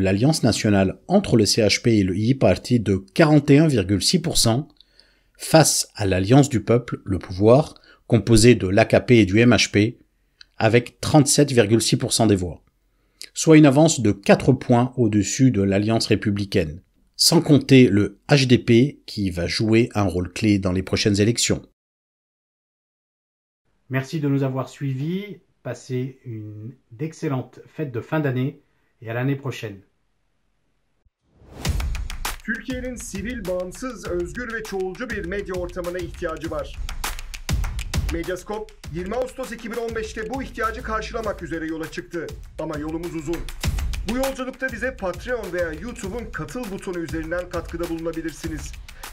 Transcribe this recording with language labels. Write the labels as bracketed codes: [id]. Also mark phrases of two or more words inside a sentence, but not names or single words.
[fr] l'Alliance nationale entre le CHP et le İYİ Parti de 41,6%, face à l'Alliance du peuple, le pouvoir, composé de l'AKP et du MHP, avec 37,6% des voix, soit une avance de 4 points au-dessus de l'Alliance républicaine, sans compter le HDP qui va jouer un rôle clé dans les prochaines élections. Merci de nous avoir suivis, passez une d'excellentes fêtes de fin d'année et à l'année prochaine. [tr] Türkiye'nin sivil, bağımsız, özgür ve çoğulcu bir medya ortamına ihtiyacı var. Medyascope 20 Ağustos 2015'te bu ihtiyacı karşılamak üzere yola çıktı. Ama yolumuz uzun. Bu yolculukta bize Patreon veya YouTube'un katıl butonu üzerinden katkıda bulunabilirsiniz.